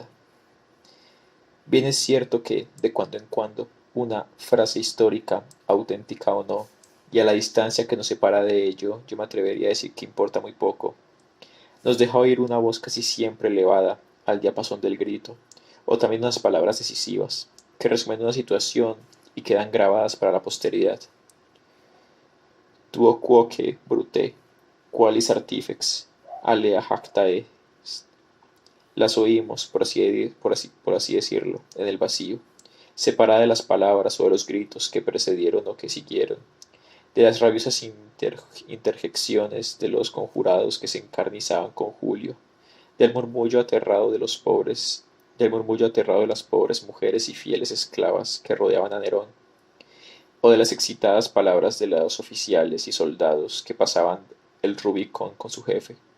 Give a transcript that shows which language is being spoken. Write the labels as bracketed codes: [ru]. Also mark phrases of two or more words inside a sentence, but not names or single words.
[es] Bien es cierto que, de cuando en cuando, una frase histórica, auténtica o no, y a la distancia que nos separa de ello, yo me atrevería a decir que importa muy poco, nos deja oír una voz casi siempre elevada al diapasón del grito, o también unas palabras decisivas, que resumen una situación y quedan grabadas para la posteridad. [la] Tuo quoque, brute, qualis artifex, alea jacta est. [es] Las oímos, por así decirlo, en el vacío, separada de las palabras o de los gritos que precedieron o que siguieron, de las rabiosas interjecciones de los conjurados que se encarnizaban con Julio, del murmullo aterrado de las pobres mujeres y fieles esclavas que rodeaban a Nerón, o de las excitadas palabras de los oficiales y soldados que pasaban el Rubicón con su jefe.